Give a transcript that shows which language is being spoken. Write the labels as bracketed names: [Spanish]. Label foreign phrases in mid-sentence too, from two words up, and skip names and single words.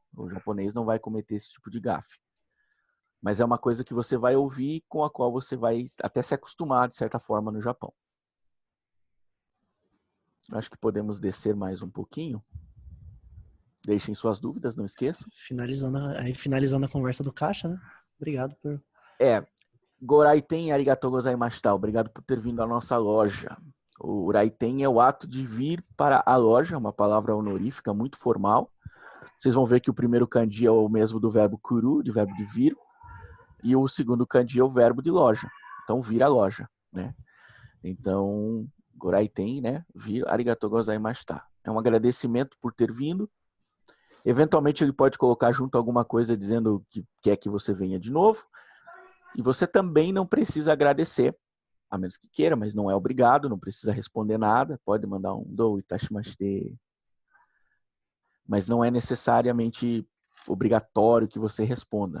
[Portuguese] O japonês não vai cometer esse tipo de gafe. Mas é uma coisa que você vai ouvir, com a qual você vai até se acostumar, de certa forma, no Japão. Acho que podemos descer mais um pouquinho. Deixem suas dúvidas, não esqueçam. Finalizando a conversa do Caixa, né? Obrigado por... [Japanese] ご来店ありがとうございました. [Portuguese] Obrigado por ter vindo à nossa loja. O Raiten é o ato de vir para a loja, uma palavra honorífica muito formal. Vocês vão ver que o primeiro kanji é o mesmo do verbo kuru, de verbo de vir, e o segundo kanji é o verbo de loja. Então, vir a loja, né? Então, Goraiten, né? [Japanese] Vir ありがとうございました. [Portuguese] É um agradecimento por ter vindo. Eventualmente, ele pode colocar junto alguma coisa dizendo que quer que você venha de novo. E você também não precisa agradecer, a menos que queira, mas não é obrigado, não precisa responder nada. Pode mandar um [Japanese] どういたしまして. [Portuguese] Mas não é necessariamente obrigatório que você responda.